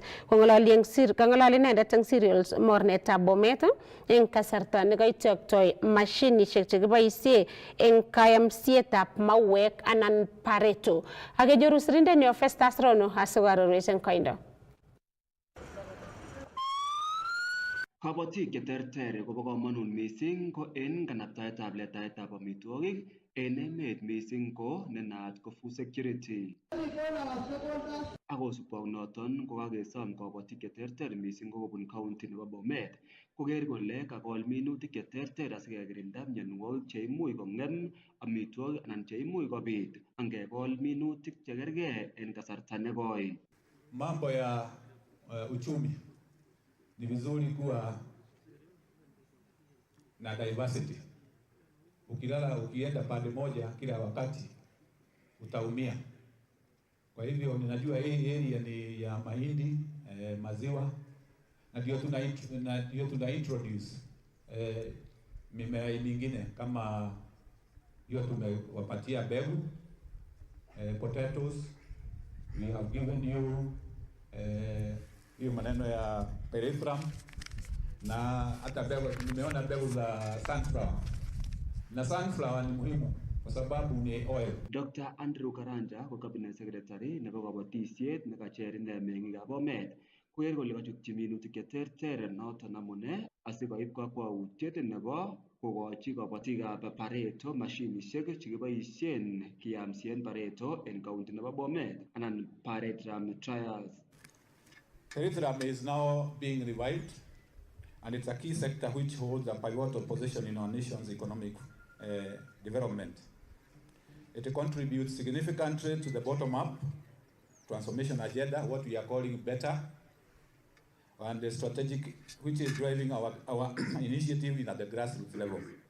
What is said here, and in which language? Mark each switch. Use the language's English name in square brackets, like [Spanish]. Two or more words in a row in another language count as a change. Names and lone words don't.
[Kalenjin] Kong'ololi inendet eng cereals mornetab Bomet eng kasarta nekaityoktoi mashinishek chekiboisie eng kayamsietab mauwek anan pareto. Akenyoru sirindenyo Festus Rono asikoarorwech eng koindo. Kabatik cheterter kobo kamanut missing ko en kanaptaetab letaetab amitwogik en emet missing ko nenaat ko [English] food security. [Kalenjin] Akosubkei ak noton ko kakesom kabatik cheterter missing ko kobun county nebo Bomet koker kole kakol minutik cheterter asikekirinda mionwogik cheimuch kong'em amitwogik anan cheimuch kobit angekol minutik chekergei en kasarta nekoi. [Swahili] Mambo ya uchumi ni vizuri kuwa na diversity. Ukienda pande moja kila wakati utaumia. Kwa hivyo ninajua hii area ni ya mahindi, maziwa na ndio tuna introduce mimea mingine kama hiyo tumewapatia mbegu, [English] potatoes, we have given you [Swahili] hiyo maneno ya peripherum na hata mbegu, nimeona mbegu za sunflower. Na sunflower ni muhimu kwa sababu ni oil. [Kalenjin] Dr. Andrew Karanja ko [English] cabinet secretary [Kalenjin] nebo kabatisiet nekacher ine meng'ikab Bomet koker kole kachutyi minutik cheterter noton amune asikoib kakwautiet nebo kokochi kabatikab pareto mashinishek chekiboisien kiyamsien pareto en county nebo Bomet anan pareto trials. [English] Peripherum is now being revived and it's a key sector which holds a pivotal position in our nation's economic development. It contributes significantly to the bottom-up transformation agenda, what we are calling better, and the strategic, which is driving our initiative at the grassroots level.